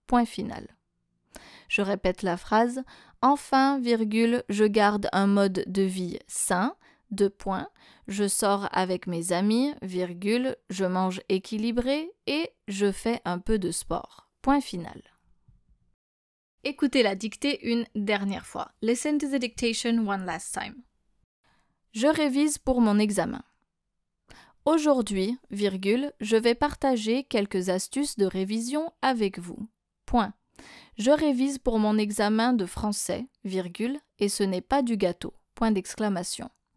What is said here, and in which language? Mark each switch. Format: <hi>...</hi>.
<fr>Point final. Je répète la phrase. Enfin, virgule, je garde un mode de vie sain. Deux points. Je sors avec mes amis, virgule, je mange équilibré et je fais un peu de sport. Point final. Écoutez la dictée une dernière fois.</fr> <en>Listen to the dictation one last time.</en> <fr>Je révise pour mon examen. Aujourd'hui, virgule, je vais partager quelques astuces de révision avec vous. Point. Je révise pour mon examen de français, virgule, et ce n'est pas du gâteau. Point d'exclamation.</fr>